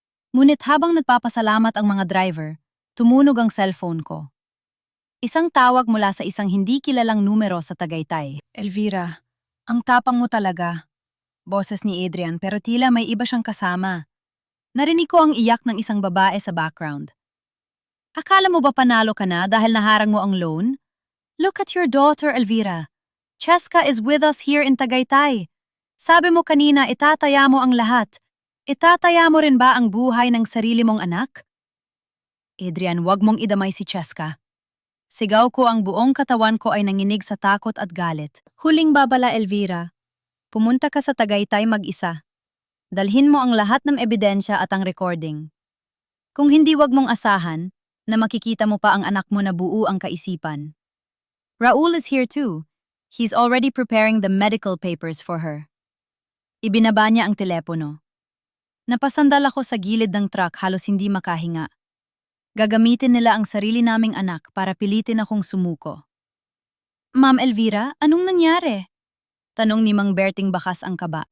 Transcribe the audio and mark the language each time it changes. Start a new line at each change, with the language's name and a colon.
Filipino: Ngunit habang nagpapasalamat ang mga driver, tumunog ang cellphone ko. Isang tawag mula sa isang hindi kilalang numero sa Tagaytay. Elvira, ang tapang mo talaga. Boses ni Adrian pero tila may iba siyang kasama. Narinig ko ang iyak ng isang babae sa background. Akala mo ba panalo ka na dahil naharang mo ang loan?
English: Look at your daughter, Elvira. Cheska is with us here in Tagaytay.
Filipino: Sabi mo kanina itataya mo ang lahat. Itataya mo rin ba ang buhay ng sarili mong anak? Adrian, wag mong idamay si Cheska. Sigaw ko, ang buong katawan ko ay nanginig sa takot at galit. Huling babala, Elvira. Pumunta ka sa Tagaytay mag-isa. Dalhin mo ang lahat ng ebidensya at ang recording. Kung hindi, wag mong asahan na makikita mo pa ang anak mo na buo ang kaisipan.
English: Raul is here too. He's already preparing the medical papers for her.
Filipino: Ibinaba niya ang telepono. Napasandal ako sa gilid ng truck, halos hindi makahinga. Gagamitin nila ang sarili naming anak para pilitin akong sumuko. Ma'am Elvira, anong nangyari? Tanong ni Mang Berting bakas ang kaba.